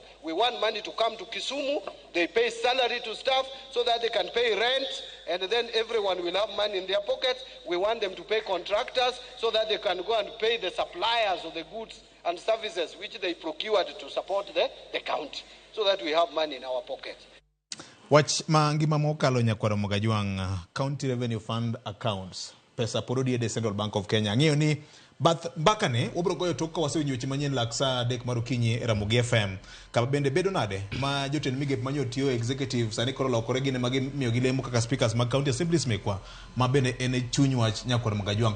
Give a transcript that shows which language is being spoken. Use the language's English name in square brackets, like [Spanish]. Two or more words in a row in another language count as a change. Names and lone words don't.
[English] We want money to come to Kisumu. They pay salary to staff so that they can pay rent, and then everyone will have money in their pockets. We want them to pay contractors so that they can go and pay the suppliers of the goods and services which they procured to support the county, so that we have money in our pockets. [Luo (Kenya and Tanzania)] Wach mangima mokalo nyakwaro Mogajwang, [English] County Revenue Fund accounts, [Luo (Kenya and Tanzania)] pesa porodi de Central Bank of Kenya. Ng'iyo ni mbakane obro goyo tok ka wasewenyo weche manyien laksa dek marukinyi Ramogi FM. Kaba bende bedo nade ma jotend migep manyo tiyo executive sani koro lokore gine magi miyo gilemo kaka speakers mag [English] county assemblies [Luo (Kenya and Tanzania)] mekwa ma bende ene chuny wach nyakwaro Mogajwang.